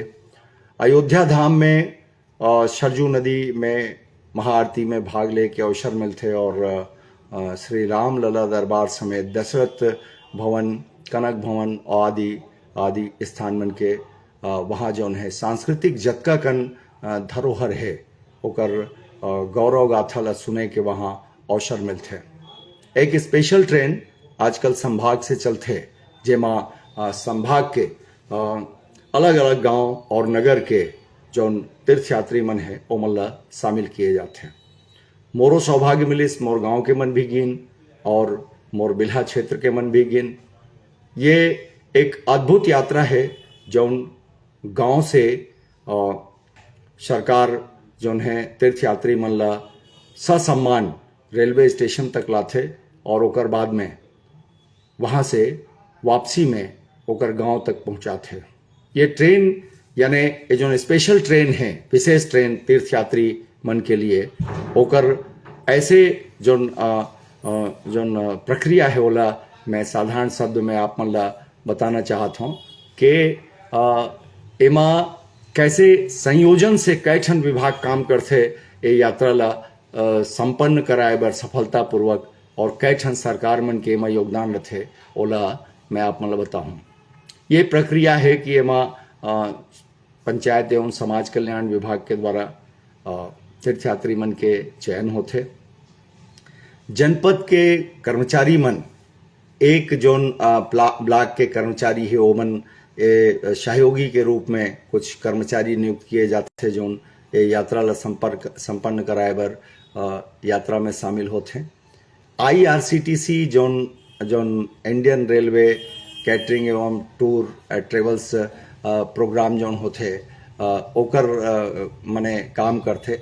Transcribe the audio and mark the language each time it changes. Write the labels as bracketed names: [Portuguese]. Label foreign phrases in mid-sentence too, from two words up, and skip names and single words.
[Chhattisgarhi] अयोध्या धाम में सरजू नदी में महाआरती में भाग ले के अवसर मिलते और श्री रामलला दरबार समेत दशरथ भवन, कनक भवन आदि स्थान मन के वहाँ जौन है सांस्कृतिक जतका कन धरोहर है ओकर गौरव गाथा ला सुने के वहाँ अवसर मिलते। एक [English] special train [Chhattisgarhi] आजकल संभाग से चलते जेमा संभाग के अलग अलग गांव और नगर के जौन तीर्थयात्री मन है ओमन ला शामिल किए जाते हैं। मोरो सौभाग्य मिलिस मोर गांव के मन भी गिन और मोर बिल्हा क्षेत्र के मन भी गिन। ये एक अद्भुत यात्रा है जौन गांव से सरकार जौन है तीर्थयात्री मन ला ससम्मान रेलवे स्टेशन तक लाथे और ओकर बाद में वहाँ से वापसी में ओकर गांव तक पहुँचाथे। ये ट्रेन यानी ये जो [English] special train [Chhattisgarhi] है, विशेष ट्रेन तीर्थयात्री मन के लिए ओकर ऐसे जोन प्रक्रिया है ओला मैं साधारण शब्द में आप मन ला बताना चाहता हूँ कि एमा कैसे संयोजन से कैठन विभाग काम करते ये यात्रा ला संपन्न कराए बर सफलतापूर्वक और कैठन सरकार मन के एमा योगदान रथे ओला मैं आप मन ला बताऊँ। ये प्रक्रिया है कि एमा पंचायत एवं समाज कल्याण विभाग के द्वारा तीर्थयात्री मन के चयन होते। जनपद के कर्मचारी मन एक जोन ब्लॉक के कर्मचारी है ओमन सहयोगी के रूप में कुछ कर्मचारी नियुक्त किए जाते थे जोन ये यात्रा ला संपन्न कराए बर यात्रा में शामिल होते। IRCTC जोन इंडियन रेलवे कैटरिंग एवं टूर ट्रेवल्स प्रोग्राम जोन होते ओकर मने काम करते।